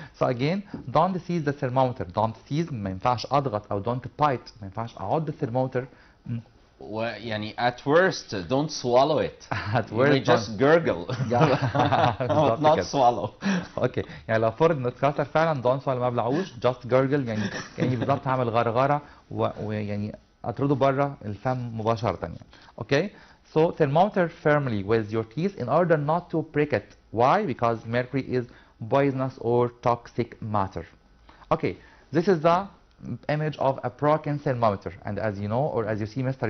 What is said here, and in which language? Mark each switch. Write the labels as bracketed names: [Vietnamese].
[English] So again, don't seize the thermometer. Don't seize [Arabic] ما ينفعش اضغط، او [English] don't bite [Arabic] ما ينفعش اعض الثرمومتر. [English] يعني at worst don't swallow it. At you worst may just gurgle. but not swallow. [Arabic] اوكي، يعني لو فرض انه اتكسر فعلا [English] don't swallow، [Arabic] ما بلعوش، [English] just gurgle، [Arabic] يعني بالظبط هعمل غرغره ويعني اطرده بره الفم مباشره يعني. اوكي. [English] So thermometer firmly with your teeth in order not to break it. Why? Because mercury is poisonous or toxic matter. Okay, this is the image of a broken thermometer, and as you know, or as you see, Mr.